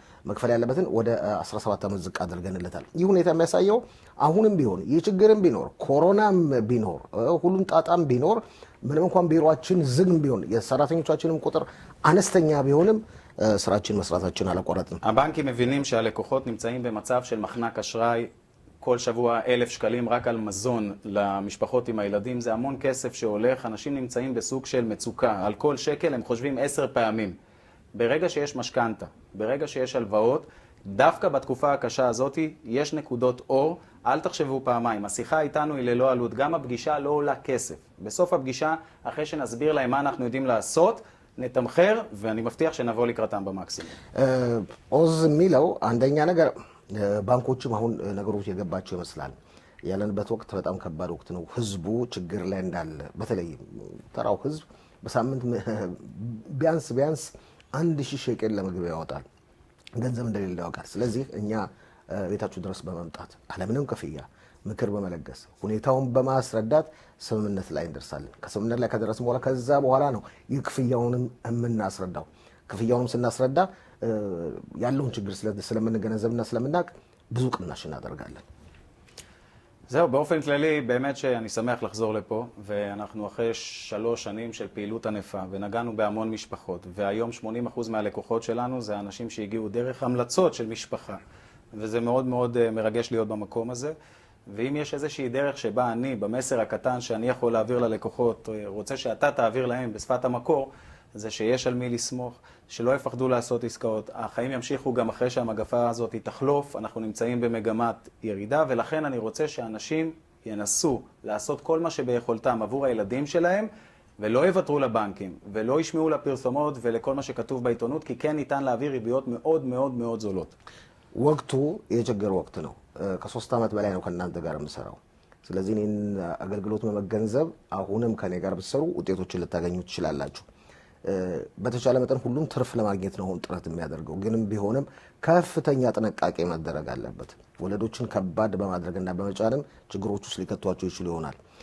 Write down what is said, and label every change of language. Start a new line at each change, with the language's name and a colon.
Amharic: መክፈል ያለበትን ወደ 17 ዓመት ዝቅ አድርገንለታል። ይህ ሁኔታ የሚያሳየው አሁንም ቢሆን የችግርም ቢኖር ኮሮናም ቢኖር ሁሉም ጣጣም ቢኖር ምንም እንኳን ቢሮአችን ዝግም ቢሆን የሰራተኞቻችንም ቁጥር አነስተኛ ቢሆንም ስራችን መስራታችን አላቋረጥንም።
Hebrew: הבנקים מבינים שהלקוחות נמצאים במצב של מחנק אשראי, כל שבוע 1,000 שקלים רק על מזון למשפחות עם הילדים, זה המון כסף שהולך, אנשים נמצאים בסוג של מצוקה, על כל שקל הם חושבים 10 פעמים. ברגע שיש משכנתה, ברגע שיש הלוואות, דווקא בתקופה הקשה הזאת יש נקודות אור, אל תחשבו פעמיים. השיחה איתנו היא ללא עלות, גם הפגישה לא עולה כסף. בסוף הפגישה, אחרי שנסביר להם מה אנחנו יודעים לעשות, נתמחר, ואני מבטיח שנבוא לקראתם במקסימום.
Amharic: עוז מיለው አንደኛ ነገር ባንኮችም አሁን ነገሮች የገባቸው ይመስላል። ያለንበት ወቅት በጣም ከባድ ወቅት ነው። ህዝቡ ችግር ላይ እንዳለ በተለይ ተራው ህዝብ በሳምንት ቢያንስ 1,000 ሸቄል ለምግብ ያወጣል። ገንዘብ እንደሌለ ያውቃል። ስለዚህ እኛ ቤታችሁ ድረስ በመምጣት አለምንም ክፍያ ምክር በመለገስ ሁኔታውን በማስረዳት ስምምነት ላይ እንደርሳለን። ከስምምነት ላይ ከደረስን በኋላ ከዛ በኋላ ነው የክፍያውንም የምናስረዳው። ክፍያውንም ስናስረዳ ያለውን ችግር ስለምንገነዘብና ስለምናውቅ ብዙ ቅናሽ እናደርጋለን።
Hebrew: זהו, באופן כללי, באמת שאני שמח לחזור לפה, ואנחנו אחרי 3 שנים של פעילות ענפה, ונגענו בהמון משפחות, והיום 80% מהלקוחות שלנו זה אנשים שהגיעו דרך המלצות של משפחה, וזה מאוד מאוד מרגש להיות במקום הזה, ואם יש איזושהי דרך שבה אני, במסר הקטן שאני יכול להעביר ללקוחות, רוצה שאתה תעביר להם בשפת המקור, זה שיש על מי לסמוך, שלא יפחדו לעשות עסקאות. החיים ימשיכו גם אחרי שהמגפה הזאת תחלוף, אנחנו נמצאים במגמת ירידה, ולכן אני רוצה שאנשים ינסו לעשות כל מה שביכולתם עבור הילדים שלהם, ולא יוותרו לבנקים, ולא ישמעו לפרסומות ולכל מה שכתוב בעיתונות, כי כן ניתן להעביר ריביות מאוד מאוד מאוד זולות.
Amharic: ወቅቱ የችግር ወቅት ነው። ከ3 ዓመት በላይ ነው ከእናንተ ጋር የምሰራው። ስለዚህ እኔን አገልግሎት በመገንዘብ አሁንም ከኔ ጋር ብትሰሩ ውጤቶችን ልታገኙ ትችላላችሁ። በተቻለ መጠን ሁሉም ትርፍ ለማግኘት ነው ጥረት የሚያደርገው። ግንም ቢሆንም ከፍተኛ ጥንቃቄ መደረግ አለበት። ወለዶችን ከባድ በማድረግና በመጫንም ችግሮች ውስጥ ሊከቷቸው ይችላል ይሆናል።